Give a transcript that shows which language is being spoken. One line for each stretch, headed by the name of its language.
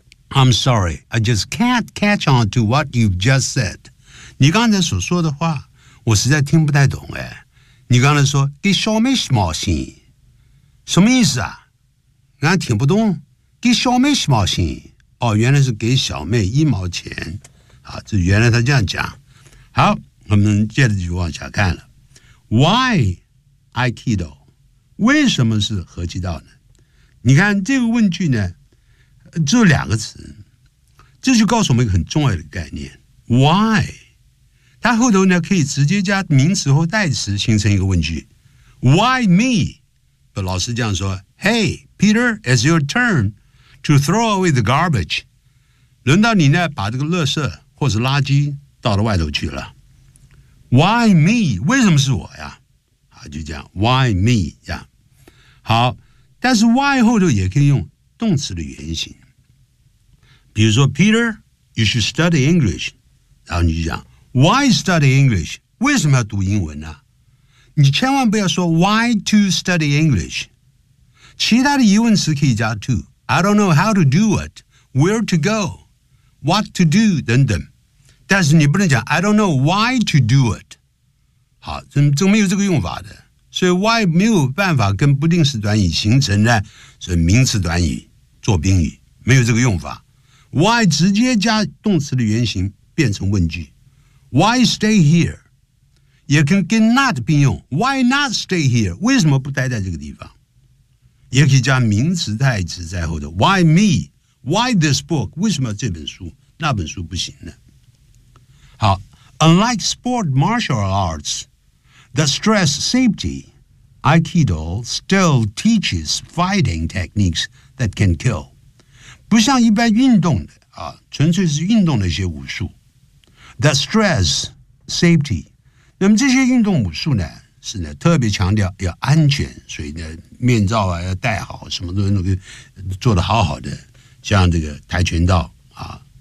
English: I'm sorry, I just can't catch on to what you've just said.
Chinese: 你刚才所说的话，我实在听不太懂哎。你刚才说给小妹什么心，什么意思啊？俺听不懂。给小妹什么心？哦，原来是给小妹一毛钱。啊，这原来他这样讲。好，我们接着就往下看了。
English: Why Aikido？
Chinese: 为什么是合气道呢？你看这个问句呢，只有两个词，这就告诉我们一个很重要的概念。
English: Why？
Chinese: 它后头呢可以直接加名词或代词形成一个问句。
English: Why me?
Chinese: 老师这样说
English: Hey, Peter, it's your turn to throw away the garbage.
Chinese: 轮到你呢把这个垃圾或是垃圾倒到外头去了。
English: Why me?
Chinese: 为什么是我呀？好，就这样 Why me? 这样。好，但是 why 后头也可以用动词的原形。比如说
English: Peter, you should study English.
Chinese: 然后你就讲
English: Why study English?
Chinese: 为什么要读英文呢？你千万不要说
English: Why to study English?
Chinese: 其他的疑问词可以加 to.
English: I don't know how to do it, where to go, what to do,
Chinese: 等等。但是你不能讲
English: I don't know why to do it.
Chinese: 好，这没有这个用法的。所以 why 没有办法跟不定式短语形成呢？所以名词短语做宾语，没有这个用法。 Why 直接加动词的原形变成问句。
English: Why stay here?
Chinese: 也可以跟 not 并用。
English: Why not stay here?
Chinese: 为什么不待在这个地方？也可以加名词代词在后的。
English: Why me? Why this book?
Chinese: 为什么这本书？那本书不行呢？
English: 好 ，Unlike sport martial arts that stress safety, Aikido still teaches fighting techniques that can kill.
Chinese: 不像一般运动的啊，纯粹是运动的一些武术。
English: That stress safety.
Chinese: 那么这些运动武术呢，是呢特别强调要安全，所以呢面罩啊要戴好，什么都做得好好的，像这个跆拳道啊。